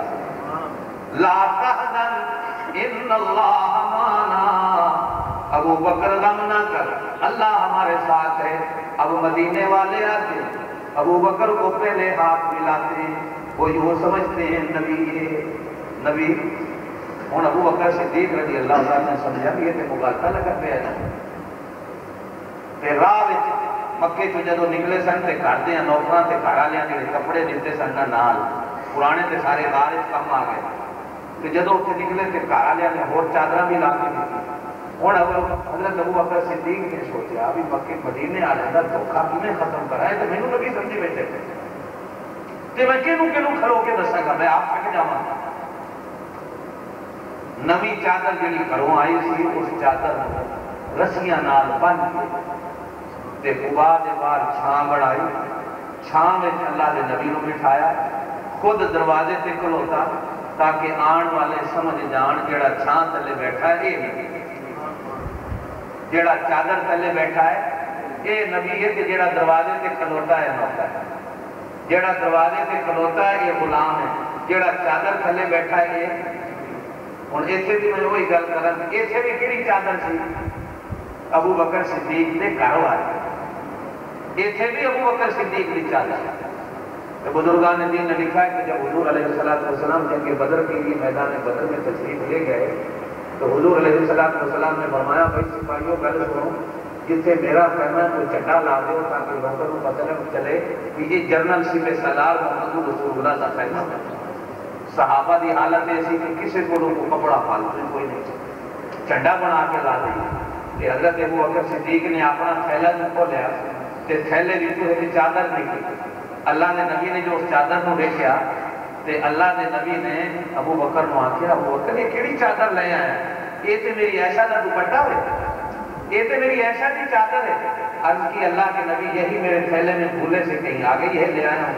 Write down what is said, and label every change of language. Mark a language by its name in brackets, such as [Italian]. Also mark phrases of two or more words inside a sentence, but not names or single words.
[Arabic] لا تحزن ان اللہ معنا، [Urdu] ابو بکر غم نہ کر، اللہ ہمارے ساتھ ہے۔ اب مدینے والے آتے ابو بکر کو پہلے ہاتھ ملاتے، وہ یوں سمجھتے ہیں نبی یہ نبی۔ ہوں ابو بکر صدیق رضی اللہ عنہ نے سمجھا کہ یہ تو مغالطہ لگا پیا ہے، [Punjabi] تے راہ وچ مکے تو جدو نکلے سن تے گھر دے نوکراں تے گھر والےاں دے کپڑے دتے سن نال، پرانے تے سارے غار وچ کم آ گئے، تے جدو اتنے نکلے تے گھر والےاں نے ہور چادراں بھی لا کے دتی۔ ہوں حضرت ابو بکر صدیق نے سوچا بھی مکے مدینے والے کا دھوکھا کیویں ختم کرا ہے، تو مینوں نبی سمجھی بیٹھے تے میں کینوں کھلو کے دساں گا، میں آپ تھک جاواں۔ نویں چادر جڑی گھروں آئی سی اس چادر رسیاں نال بن تے قباء دے باہر چھاں بڑھائی، چھاں وچ اللہ دے نبی نوں بٹھایا، خود دروازے تے کھلوتا تاکہ آن والے سمجھ جان جڑا چھاں تلے بیٹھا ہے یہ نبی، جڑا چادر تلے بیٹھا ہے یہ نبی ہے، کہ جڑا دروازے تے کھلوتا ہے نوکر ہے، جڑا دروازے تے کھلوتا ہے یہ غلام ہے، جڑا چادر تھلے بیٹھا ہے یہ۔ ہوں اتنے بھی میں وہی گل کراں، اتنے بھی کہڑی چادر سی؟ [Urdu] ابو بکر صدیق کے گھر والے، اتنے بھی ابو بکر صدیق کی چادر۔ بزرگان دین نے لکھا ہے کہ جب حضور علیہ السلام جنگ بدر کے لیے میدان بدر میں تشریف لے گئے تو حضور علیہ السلام نے فرمایا بھائی سپاہیوں [Punjabi] گل سنو، [Urdu] جتنے میرا خیمہ ہے تو جھنڈا لا دو تاکہ لوگوں کو پتہ چلے کہ یہ جنرل سپہ سالار محمد رسول اللہ کا خیمہ ہے۔ [Punjabi] صحابہ دی حالت ایسی کہ کسی کو کپڑا پالتے کوئی نہیں، جھنڈا بنا کے لا دی کہ حضرت ابو بکر صدیق نے اپنا تھیلا کھولیا تے تھیلے وچوں ایک چادر نکلی۔ اللہ نے نبی نے جو اس چادر کو دیکھا تے اللہ نے نبی نے ابو بکر کو آخیا ابو بکر یہ کیڑی چادر لے آیا؟ [Urdu] یہ تے میری عائشہ کا دوپٹہ ہے، یہ تے میری عائشہ کی چادر ہے۔ عرض کی اللہ کے نبی یہی میرے تھیلے میں بھولے سے کہیں آگے یہ لے آیا ہوں۔